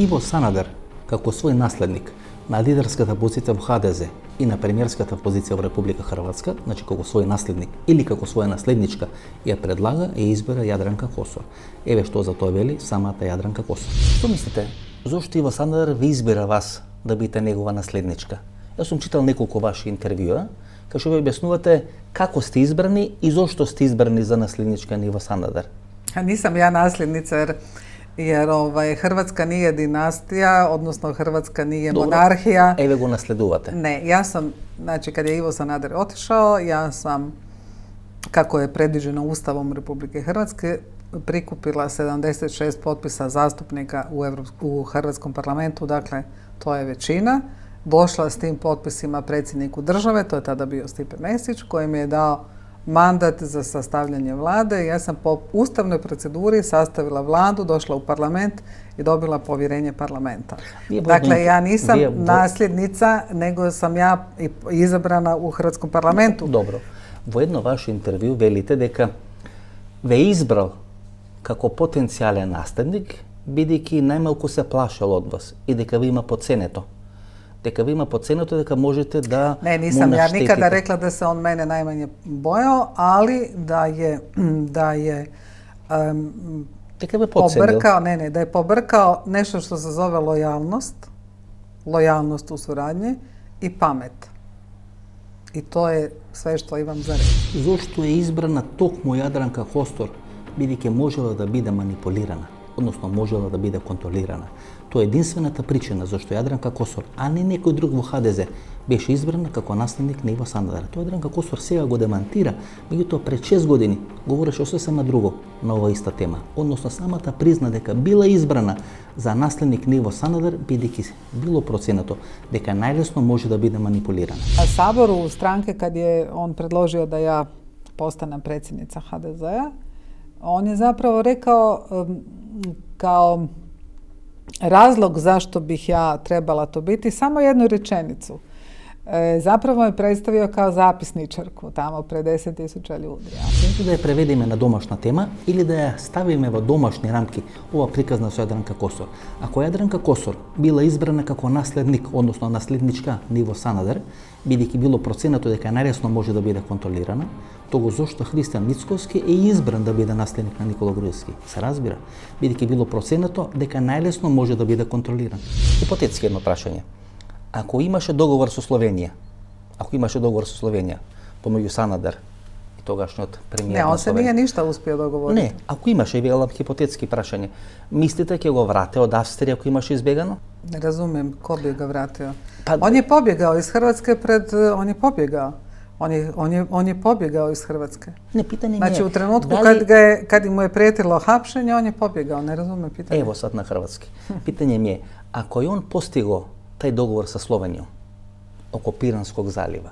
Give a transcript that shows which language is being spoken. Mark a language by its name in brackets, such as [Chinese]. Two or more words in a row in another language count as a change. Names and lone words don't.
[Macedonian] Иво Санадер, како свој наследник на лидерската позиција во ХДЗ и на премиерската позиција во Република Хрватска, значи како свој наследник или како своја наследничка, ја предлага и избира Јадранка Косор. Еве што за тоа вели самата Јадранка Косор. Што мислите, зошто Иво Санадер ви избира вас да бидете негова наследничка? Јас сум читал неколку ваши интервјуа, кај што ви објаснувате како сте избрани и зошто сте избрани за наследничка на Иво Санадер. [Croatian] A nisam ja nasljednica jer Hrvatska nije dinastija, odnosno Hrvatska nije monarhija. [Macedonian] Еве го наследувате. [Croatian] Ne, ja sam, znači kad je Ivo Sanader otišao, ja sam, kako je predviđeno Ustavom Republike Hrvatske, prikupila 76 potpisa zastupnika u Hrvatskom parlamentu, dakle to je većina. Došla s tim potpisima predsjedniku države, to je tada bio Stipe Mesić, koji mi je dao mandat za sastavljanje vlade. Ja sam po ustavnoj proceduri sastavila vladu, došla u parlament i dobila povjerenje parlamenta. Dakle, ja nisam nasljednica, nego sam ja izabrana u Hrvatskom parlamentu. Dobro. [Macedonian] Во едно ваше интервју велите дека ве избрал како потенцијален наследник, бидејќи најмалку се плашел од вас и дека ви има подценето. Дека ви има подценето дека можете да [Croatian] Ne, nisam ja nikada rekla da se on mene najmanje bojao, ali da je [Macedonian] дека ве подценил. [Croatian] da je pobrkao nešto što se zove lojalnost u suradnji i pamet. I to je sve što imam za reći. [Macedonian] Зошто е избрана токму Јадранка Костор, бидејќи можела да биде манипулирана, односно можела да биде контролирана. Тоа е единствената причина зашто Јадранка Косор, а не некој друг во ХДЗ, беше избрана како наследник на Иво Санадер. Тоа Јадранка Косор сега го демантира, меѓутоа пред 6 години говореше сосема друго на оваа иста тема. Односно самата призна дека била избрана за наследник на Иво Санадер, бидејќи било проценето дека најлесно може да биде манипулирана. [Croatian] Na Saboru stranke kad je on predložio da ja postanem predsjednica HDZ-a, on je zapravo rekao kao razlog zašto bih ja trebala to biti samo jednu rečenicu. Zapravo je predstavio kao zapisničarku tamo pred 10.000 ljudi. [Macedonian] Или да ја преведеме на домашна тема или да ја ставиме во домашни рамки ова приказна со Јадранка Косор. Ако Јадранка Косор била избрана како наследник, односно наследничка на Иво Санадер, бидејќи било проценето дека најлесно може да биде контролирана, того зошто Христијан Мицковски е избран да биде наследник на Никола Груевски. Се разбира, бидејќи било проценето дека најлесно може да биде контролиран. Хипотетски едно прашање. Ако имаше договор со Словенија, помеѓу Санадер и тогашниот премиер [Croatian] Ne, [Macedonian] на [Croatian] on se [Macedonian] Словенија. [Croatian] nije ništa uspio dogovoriti. [Macedonian] Не, ако имаше, велам хипотетски прашање, мислите ќе го врате од Австрија ако имаше избегано? [Croatian] Ne razumijem ko bi ga vratio. Pa- On je pobjegao iz Hrvatske on je pobjegao. On je pobjegao iz Hrvatske. Ne, pitanje mi Znači je, u trenutku da li- kad mu je prijetilo hapšenje, on je pobjegao, ne razume pitanje. Evo sad na hrvatski. Pitanje mi je, ako je on postigao taj dogovor sa Slovenijom oko Piranskog zaljeva,